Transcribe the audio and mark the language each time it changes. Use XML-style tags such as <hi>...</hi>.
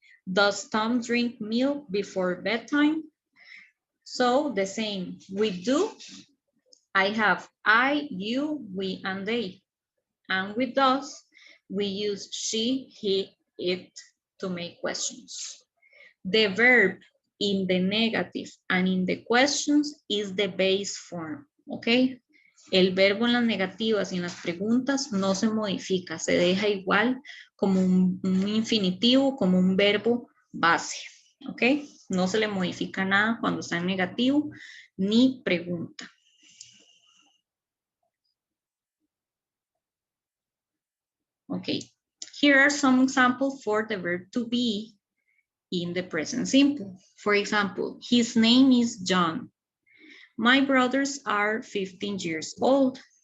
<en>Does Tom drink milk before bedtime? So the same, we do, I have I, you, we, and they. And with does, we use she, he, it to make questions. The verb in the negative and in the questions is the base form, okay?</en> <es>El verbo en las negativas y en las preguntas no se modifica, se deja igual como un infinitivo, como un verbo base, ¿ok? No se le modifica nada cuando está en negativo ni pregunta.</es> <en>Okay, here are some examples for the verb to be in the present simple. For example, his name is John. My brothers are 15 years old.</en>